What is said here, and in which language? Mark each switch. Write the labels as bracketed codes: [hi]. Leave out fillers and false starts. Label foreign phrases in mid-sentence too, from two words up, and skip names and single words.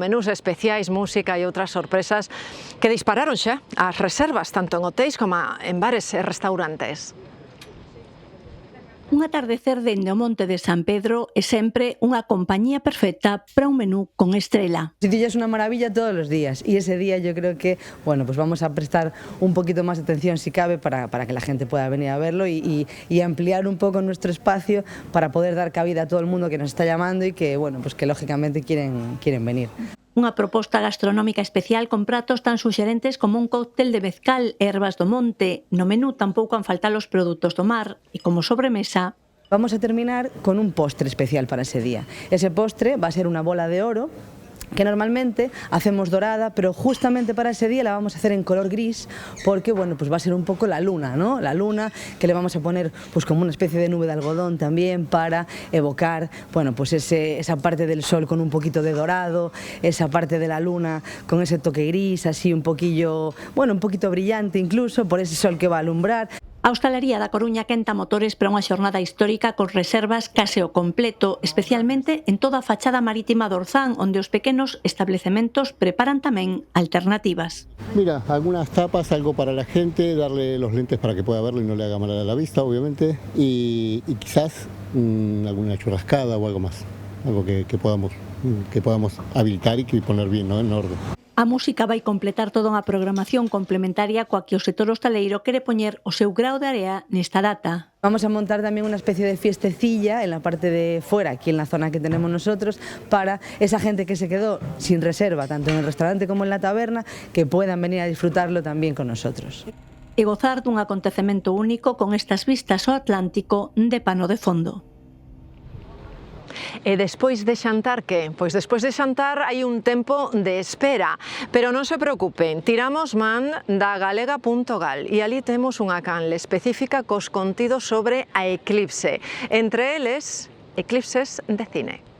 [gl] Menús especiais, música e outras sorpresas que dispararon xa as reservas, tanto en hotéis como en bares e restaurantes. Un atardecer dende o Monte de San Pedro é sempre unha compañía perfecta para un menú con estrela. [es] Sitilla es una maravilla todos los días y ese día yo creo que bueno, pues vamos a prestar un poquito más de atención si cabe para que la gente pueda venir a verlo y ampliar un poco nuestro espacio para poder dar cabida a todo el mundo que nos está llamando y que bueno, pues que lógicamente quieren venir. [gl] Unha proposta gastronómica especial con pratos tan suxerentes como un cóctel de mezcal e ervas do monte. No menú tampouco han faltado os produtos do mar e como sobremesa [es] vamos a terminar con un postre especial para ese día. Ese postre va a ser una bola de oro que normalmente hacemos dorada, pero justamente para ese día la vamos a hacer en color gris porque bueno, pues va a ser un poco la luna, ¿no? La luna que le vamos a poner pues como una especie de nube de algodón también para evocar, bueno, pues esa parte del sol con un poquito de dorado, esa parte de la luna con ese toque gris, así un poquillo, bueno, un poquito brillante incluso por ese sol que va a alumbrar. [gl] A Hostalería da Coruña quenta motores para unha xornada histórica con reservas case ao completo, especialmente en toda a fachada marítima do Orzán, onde os pequenos establecementos preparan tamén alternativas. [es] Mira, algunas tapas, algo para la gente, darle los lentes para que pueda verlo y no le haga mal a la vista, obviamente, y quizás alguna churrascada o algo más, algo que podamos habilitar y poner bien, ¿no? En orden. [gl] A música vai completar toda unha programación complementaria coa que o sector hostaleiro quere poñer o seu grao de area nesta data. [es] Vamos a montar también una especie de fiestecilla en la parte de fuera, aquí en la zona que tenemos nosotros, para esa gente que se quedó sin reserva, tanto en el restaurante como en la taberna, que puedan venir a disfrutarlo también con nosotros. [gl] E gozar dun acontecemento único con estas vistas ao Atlántico de pano de fondo. E despois de xantar, que? Pois despois de xantar hai un tempo de espera, pero non se preocupen, tiramos man da galega.gal e ali temos unha canle específica cos contidos sobre a eclipse, entre eles, eclipses de cine.